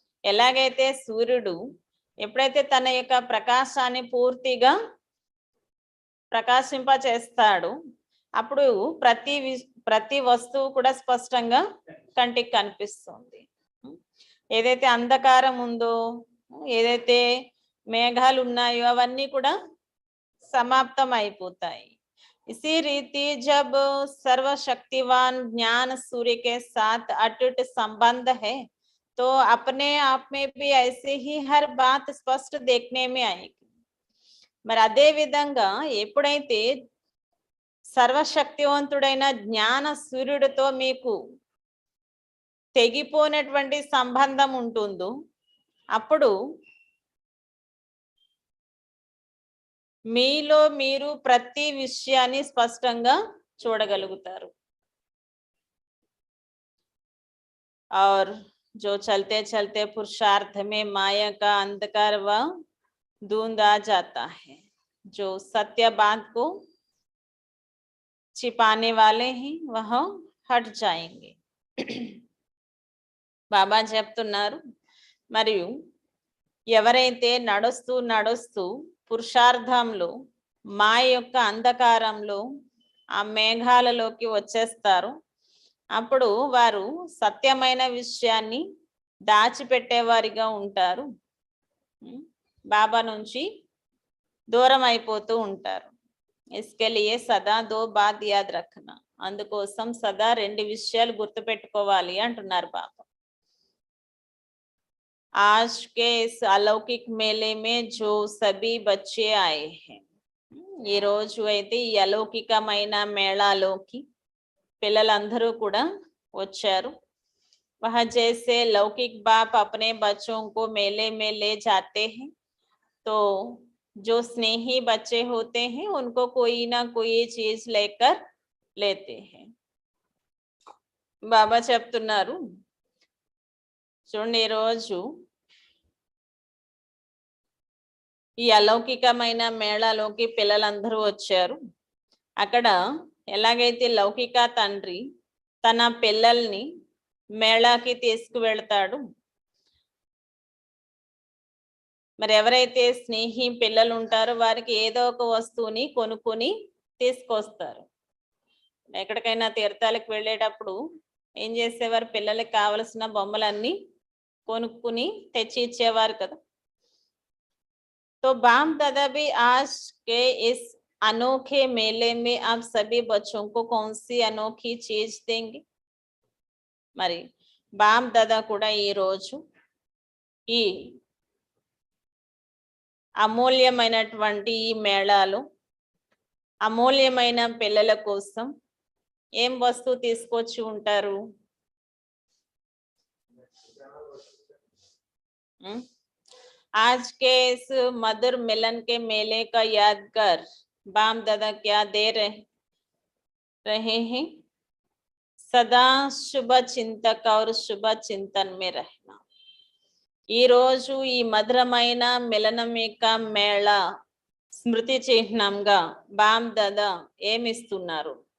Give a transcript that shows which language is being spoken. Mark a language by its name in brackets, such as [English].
[Telugu] ఎలాగైతే సూర్యుడు ఎప్పుడైతే తన యొక్క ప్రకాశాన్ని పూర్తిగా ప్రకాశింప చేస్తాడు అప్పుడు ప్రతి వస్తువు కూడా స్పష్టంగా కంటికి కనిపిస్తుంది. ఏదైతే అంధకారం ఉందో, ఏదైతే మేఘాలు ఉన్నాయో అవన్నీ కూడా సమాప్తం అయిపోతాయి. [Hindi] इसी रीति जब सर्वशक्तिवान ज्ञान सूर्य के साथ अटूट संबंध है तो अपने आप में भी ऐसे ही हर बात स्पष्ट देखने में आएगी. [Telugu] మరి అదే విధంగా ఎప్పుడైతే సర్వశక్తివంతుడైన జ్ఞాన సూర్యుడితో మీకు తెగిపోయినటువంటి సంబంధం ఉంటుందో అప్పుడు మీలో మీరు ప్రతి విషయాన్ని స్పష్టంగా చూడగలుగుతారు. [Hindi] और जो चलते चलते पुरुषार्थ में माया का अंधकार व धुंध आ जाता है, जो सत्य बात को छिपाने वाले हैं वह हट जाएंगे. [Telugu] బాబా చెప్తున్నారు, మరియు ఎవరైతే నడుస్తూ నడుస్తూ పురుషార్థంలో మాయ యొక్క అంధకారంలో ఆ మేఘాలలోకి వచ్చేస్తారో అప్పుడు వారు సత్యమైన విషయాన్ని దాచిపెట్టేవారిగా ఉంటారు, బాబా నుంచి దూరం అయిపోతూ ఉంటారు. [Hindi] इसके लिए సదా దో బాత్ యాద్ రఖనా, [Telugu] అందుకోసం సదా రెండు విషయాలు గుర్తుపెట్టుకోవాలి అంటున్నారు బాబా. [Hindi] आज के इस अलौकिक मेले में जो सभी बच्चे आए हैं, [Telugu] ఈ రోజు అయితే ఈ అలౌకికమైన మేళాలోకి పిల్లలందరూ కూడా వచ్చారు. [Hindi] वह जैसे लौकिक बाप अपने बच्चों को मेले में ले जाते हैं, तो जो स्नेही बच्चे होते हैं उनको कोई ना कोई चीज लेकर लेते हैं. [Telugu] బాబా చెప్తున్నారు, చూడండి ఈరోజు ఈ అలౌకికమైన మేళాలోకి పిల్లలందరూ వచ్చారు. అక్కడ ఎలాగైతే లౌకిక తండ్రి తన పిల్లల్ని మేళాకి తీసుకువెళ్తాడు, మరి ఎవరైతే స్నేహి పిల్లలు ఉంటారో వారికి ఏదో ఒక వస్తువుని కొనుక్కొని తీసుకొస్తారు. ఎక్కడికైనా తీర్థాలకు వెళ్ళేటప్పుడు ఏం చేసేవారు, పిల్లలకి కావలసిన బొమ్మలన్నీ కొనుక్కుని తెచ్చి ఇచ్చేవారు కదా. [Hindi] तो बाप दादा भी आज के इस अनोखे मेले में आप सभी बच्चों को कौन सी अनोखी चीज देंगे? [Telugu] మరి బాప్ దాదా కూడా ఈ రోజు ఈ అమూల్యమైనటువంటి ఈ మేళాలో అమూల్యమైన పిల్లల కోసం ఏం వస్తువు తీసుకొచ్చి ఉంటారు? [Hindi] आज के इस मधुर मिलन के मेले का यादगार बाप दादा क्या दे रहे हैं? सदा शुभ चिंतक और शुभ चिंतन में रहना. [Telugu] ఈ రోజు ఈ మధురమైన మిలనం యొక్క మేళ స్మృతి చిహ్నంగా బాప్ దాదా ఏమిస్తున్నారు?